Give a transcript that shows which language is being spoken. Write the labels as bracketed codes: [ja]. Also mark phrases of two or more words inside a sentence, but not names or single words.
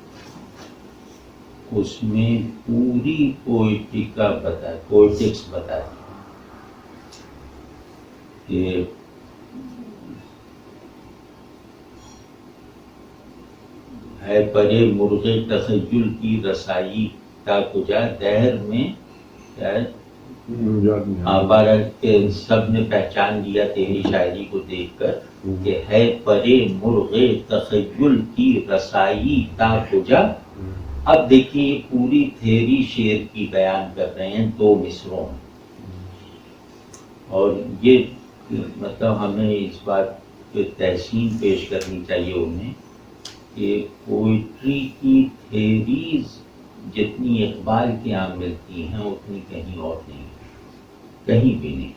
[ur] اس میں پوری پوئٹکس بتا دی کہ ہے پرے مرغ تخیل کی رسائی تا کجا دہر میں بارہ کے سب نے پہچان لیا تیری شاعری کو دیکھ کر کہ ہے پرے مرغ تخیل کی رسائی تا کجا. اب دیکھیے پوری تھیری شعر کی بیان کر رہے ہیں 2 مصروں میں, اور یہ مطلب ہمیں اس بات پہ تحسین پیش کرنی چاہیے انہیں کہ پوئٹری کی تھیریز جتنی اقبال کے یہاں ملتی ہیں اتنی کہیں اور نہیں, کہیں بھی نہیں.